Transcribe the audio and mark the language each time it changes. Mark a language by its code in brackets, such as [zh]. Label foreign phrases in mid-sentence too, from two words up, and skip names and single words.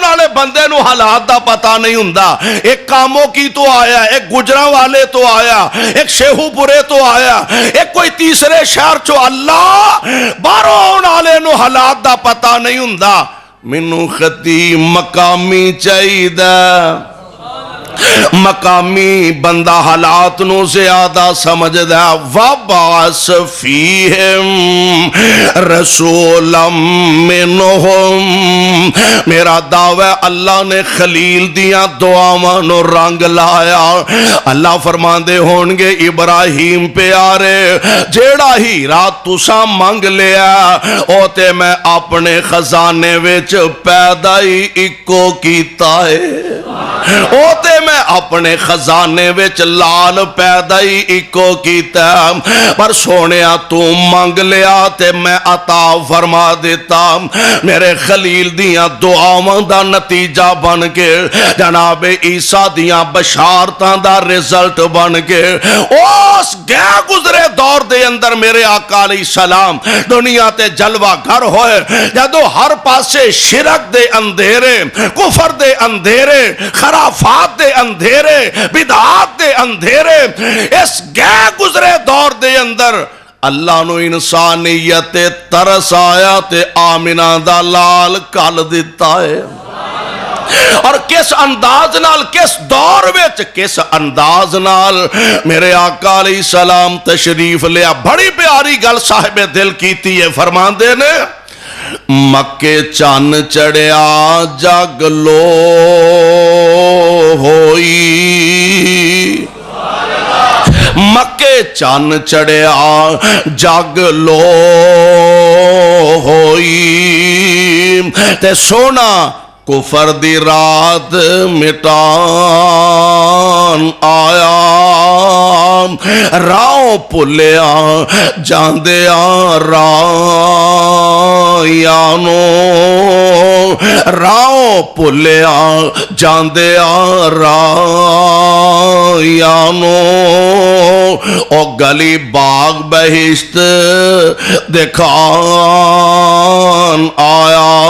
[pa] والے بندے نو حالات دا پتہ نہیں ہوندا، ایک کاموں کی تو آیا، ایک گجراں والے تو آیا، ایک شیہو پورے تو آیا، ایک کوئی تیسرے شہر چو، اللہ باہروں آنے والے نو حالات دا پتہ نہیں ہوندا، منو خطیب مقامی چاہی دا۔ مقامی بندہ حالات نو زیادہ سمجھدا [ar] وبعث فیہم رسولا منہم. [pa] میرا دعوی اللہ نے خلیل دیاں دعاواں نو رنگ لایا. اللہ فرماندے ہونگے ابراہیم پیارے جیڑا ہی رات تساں منگ لیا او تے میں اپنے خزانے وچ پیدا ہی اکو کیتا ہے. او تے میں اپنے خزانے وچ لال پیدا ہی اکو کیتا ہے. پر سونیا تو منگ لیا تے میں عطا فرما دیتا. میرے خلیل دیاں دعاواں دا نتیجہ بن کے جناب عیسیٰ دیاں بشارتاں دا رزلٹ بن کے اس گیا گزرے دور دے اندر میرے آقا علیہ السلام دنیا تے جلوہ گھر ہوئے جدو ہر پاسے شرک دے اندھیرے کفر دے اندھیرے خرافات دے اندھیرے بدعات دے اندھیرے اس گیا گزرے دور دے اندر اللہ نو انسانیت ترس آیا تے آمنہ دا لال کال دیتا ہے. اور کس انداز نال کس دور وچ کس انداز نال میرے آقا علیہ السلام تشریف لیا. بڑی پیاری گل صاحب دل کیتی ہے. فرماندے نے مکے چان چڑھیا جگ لو ہوئی. مکے چان چڑھیا جگ لو ہوئی تے سونا کفر دی رات مٹان آیا. راؤ پلیا جاندیا رایانو راؤ پلیا جاندیا رایانو او گلی باغ بہشت دکھان آیا.